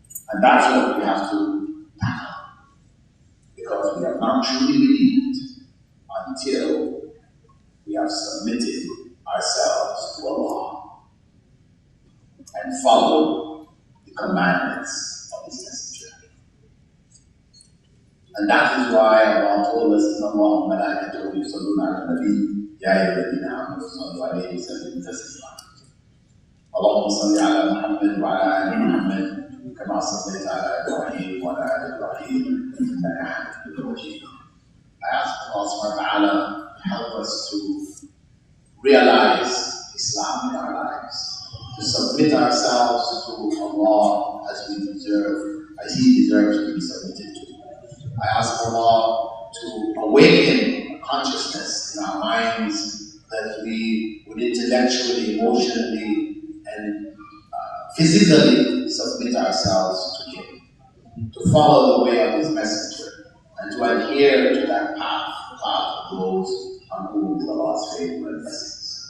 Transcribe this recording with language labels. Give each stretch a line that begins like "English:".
English: And that's what we have to tackle. Because we have not truly believed until we have submitted ourselves to Allah and follow the commandments of His Messenger. And that is why Allah told us,
Arabic: إِنَّ اللَّهَ وَمَلَائِكَتَهُ يُصَلُّونَ عَلَى النَّبِيِّ يَا أَيُّهَا الَّذِينَ آمَنُوا صَلُّوا عَلَيْهِ وَسَلِّمُوا تَسْلِيمًا. اللهم صل على محمد وعلى آل محمد كما صليت على إبراهيم وعلى آل إبراهيم إنك حميد مجيد.
English: I ask Allah subhanahu wa ta'ala to help us to realize Islam in our lives, to submit ourselves to Allah as we deserve, as He deserves to be submitted to. I ask Allah to awaken a consciousness in our minds that we would intellectually, emotionally, and physically submit ourselves to Him, to follow the way of His Messenger, and to adhere to that path, the path of those on whom is Allah's favor and blessings.